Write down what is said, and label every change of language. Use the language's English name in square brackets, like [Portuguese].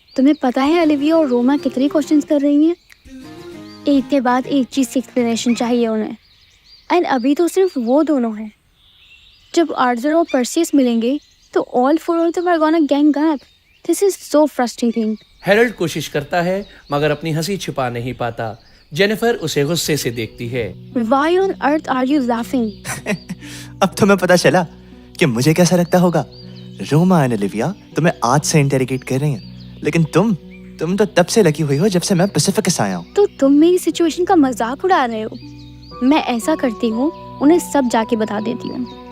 [Hindi] तुम्हें पता है ओलिविया और रोमा कितने क्वेश्चंस कर रही हैं? एक के बाद एक चीज़ की एक्सप्लेनेशन चाहिए उन्हें, एंड अभी तो सिर्फ वो दोनों हैं। जब आर्थर और पर्सियस मिलेंगे तो [English] All four of them are gonna gang up. This is so frustrating. [Hindi] Harald कोशिश करता है मगर अपनी हंसी छिपा नहीं पाता। जेनिफर उसे गुस्से से देखती है। [English] Why on earth are you laughing? [Hindi] अब तुम्हें पता चला कि मुझे कैसा लगता होगा। रोमा एंड ओलिविया तुम्हें आज से इंटेरोगेट कर रही हैं, लेकिन तुम तो तब से लगी हुई हो जब से मैं पैसिफिकस आया हूँ। तो तुम मेरी सिचुएशन का मजाक उड़ा रहे हो। मैं ऐसा करती हूँ, उन्हें सब जाके बता देती हूँ।